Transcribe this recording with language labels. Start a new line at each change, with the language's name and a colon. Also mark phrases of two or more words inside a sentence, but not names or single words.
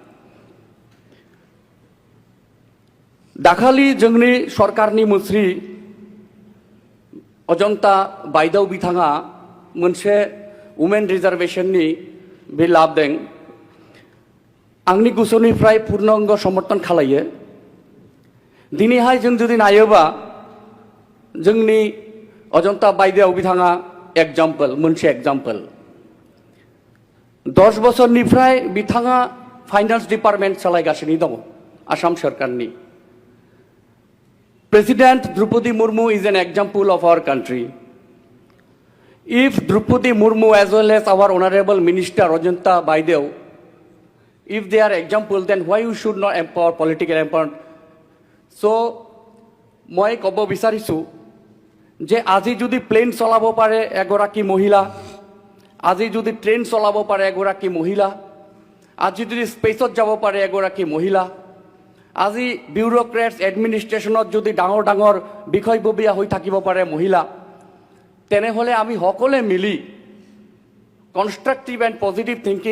Bodo: दाखालि जोंनि सरकारनि मन्त्रि अजन्ता बायदेव बिथाङा मोनसे
English: women reservation
Bodo: बिल लाबोदों आंनि गोसोनिफ्राय पूर्णांग समर्थन खालायो दिनैहाय जों जुदि नायोबा जोंनि अजन्ता बायदेव बिथाङा मोनसे एग्जाम्पल 10 बोसोरनिफ्राय बिथाङा
English: finance department
Bodo: सालायगासिनो दङ आसाम सरकारनि
English: President Draupadi Murmu is an example of our country. If Draupadi Murmu as well as our Honorable Minister Ajanta Baidev, if they are example, then why you should not empower political empowerment? So,
Assamese: মই কব বিচাৰিছো যে আজি যদি প্লেন চলাব পাৰে এগৰাকী মহিলা আজি যদি ট্ৰেইন চলাব পাৰে এগৰাকী মহিলা আজি যদি স্পেচত যাব পাৰে এগৰাকী মহিলা আজি
English: bureaucrats administration
Assamese: যদি ডাঙৰ বিষয়ববীয়া হৈ থাকিব পাৰে মহিলা তেনেহলে আমি সকলোৱে মিলি
English: constructive and positive thinking